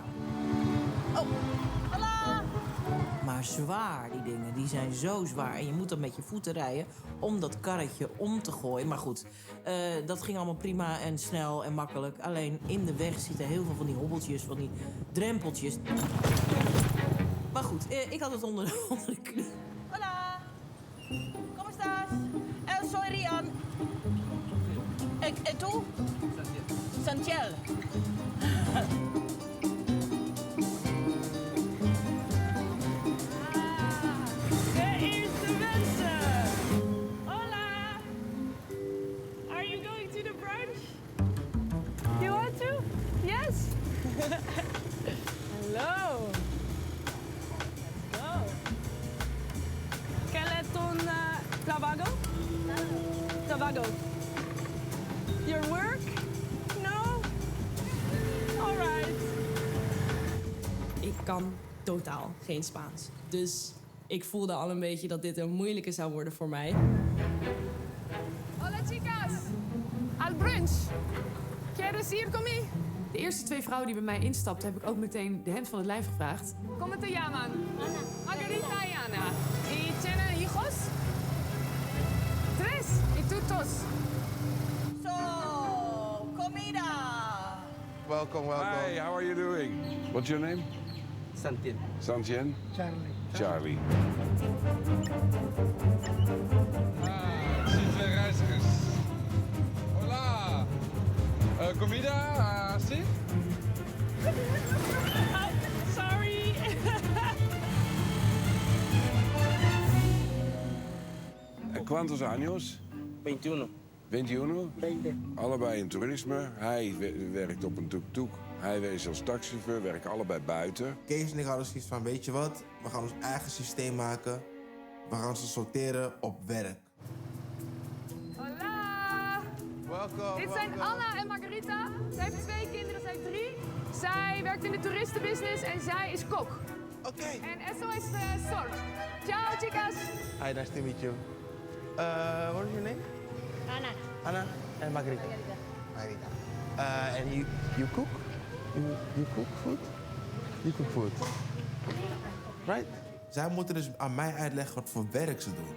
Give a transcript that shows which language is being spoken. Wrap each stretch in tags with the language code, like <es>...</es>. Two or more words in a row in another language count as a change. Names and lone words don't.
<nl>Oh, hallo! Maar zwaar, die dingen. Die zijn zo zwaar. En je moet dan met je voeten rijden om dat karretje om te gooien. Maar goed, dat ging allemaal prima en snel en makkelijk. Alleen in de weg zitten heel veel van die hobbeltjes, van die drempeltjes. Maar goed, ik had het onder de knie.</nl> <es>Hola. ¿Cómo estás? Soy Rian. ¿Y tú? Santiel.</es> <nl>De eerste mensen.</nl> <es>Hola.</es> <en>Are you going to the brunch? You want to? Yes. Hello. Let's go.</en> <es>¿Qué es un trabajo? Trabajo.</es> <en>Your work? No? All right.</en> <nl>Ik kan totaal geen Spaans. Dus ik voelde al een beetje dat dit een moeilijke zou worden voor mij.</nl> <es>Hola chicas, al brunch. ¿Quieres ir conmigo?</es> <nl>De eerste 2 vrouwen die bij mij instapten, heb ik ook meteen de hemd van het lijf gevraagd.</nl> <es>¿Cómo te llaman? Ana. Margarita y Ana. ¿Y tienen hijos? 3. ¿Y tú dos? So, comida.</es> <en>Welcome. Hi, how are you doing? What's your name? Santien. Santien? Charlie.</en> <nl>Ik zie 2 reizigers.</nl> <es>Hola. Comida, sí?</es> <en>Sorry.</en> <es>¿Cuántos años? 21. 21? 20.</es> <nl>Allebei in toerisme. Hij werkt op een tuk-tuk. Hij werkt als taxichauffeur, werken allebei buiten. Kees en ik hadden zoiets van, weet je wat? We gaan ons eigen systeem maken. We gaan ze sorteren op werk. Hola. Welkom. Dit zijn Anna en Margarita. Zij heeft 2 kinderen, zij 3. Zij werkt in de toeristenbusiness en zij is kok. Oké.</nl> <es>En eso es Sol. Ciao chicas.</es> <en>Hi, nice to meet you. What is your name? Ana. Anna and Margarita. Margarita. And you cook? You cook food? You cook food. Right?</en> <nl>Zij moeten dus aan mij uitleggen wat voor werk ze doen.</nl>